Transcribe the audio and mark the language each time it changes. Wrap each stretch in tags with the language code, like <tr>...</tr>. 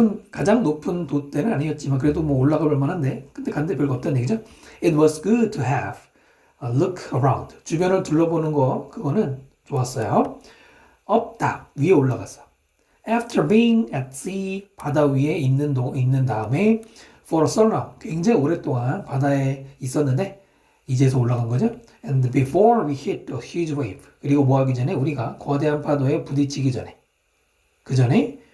<ko>가장 높은 돛대는 아니었지만 그래도 뭐 올라가 볼 만한데 근데 간데 별거 없다는 얘기죠.</ko> <en>It was good to have a look around.</en> <ko>주변을 둘러보는 거 그거는 좋았어요.</ko> <en>up, top,</en> <ko>위에 올라가서.</ko> <en>After being at sea,</en> <ko>바다 위에 있는 다음에</ko> <en>for a so long,</en> <ko>굉장히 오랫동안 바다에 있었는데 이제서 올라간 거죠.</ko> <en>And before we hit a huge wave.</en> <ko>그리고 뭐 하기 전에 우리가 거대한 파도에 부딪히기 전에 그 전에</ko>